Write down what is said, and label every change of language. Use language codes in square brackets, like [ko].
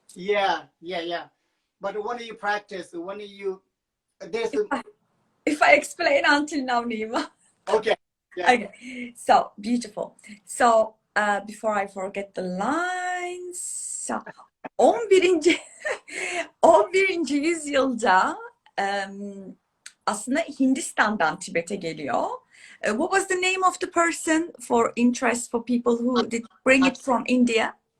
[en] Yeah. But when you practice, when you there's if I explain until now, Nyima. Okay. Yeah. Okay. So beautiful. So before I forget the lines. So 11. 11. [tr] yüzyılda aslında Hindistan'dan Tibet'e geliyor. [en] What was the name of the person for interest for people who did bring it from India?